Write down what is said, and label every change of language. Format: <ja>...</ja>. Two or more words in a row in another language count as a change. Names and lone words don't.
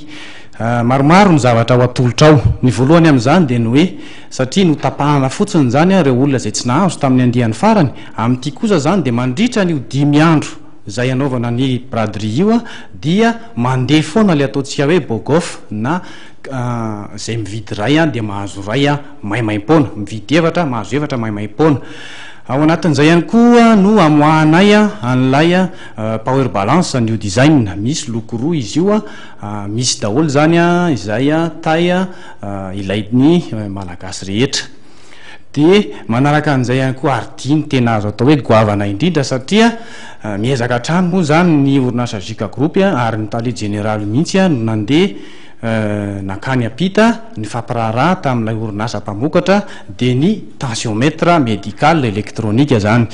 <mg>Maromaro ny zavatra ho atolotra ao. Ny voalohany amin'izany dia ny hoe satria no tapahana fotsiny zany ireo olona izay tsy nahazo tamin'ny andiany farany, amin'ity kosa zany dia mandritra ny 5 andro izay anaovana ny braderie io dia mandeha foana ilay ataontsika hoe bogof na izay mividy ray dia mahazo ray maimaim-poana, mividy evatra mahazo evatra maimaim-poana. Ao anatin'izay ihany koa no amoahanay an'ilay</mg> <en>power balance new design,</en> <mg>misy loko roa izy io misy daholo zany izay tay ilain'ny malagasy rehetra. Dia manaraka an'izay ihany koa ardiny tena azo atao hoe goavana indrindra satria miezaka hatrany moa zany ny orinasa Jika Group ary ny tale jeneraly mihitsy no nandeha nakany apita ny fampiraharaha tamin'ilay orinasa mpamokatra dia ny</mg> <fr>tensiomètre médical électronique</fr> <mg>zany.</mg>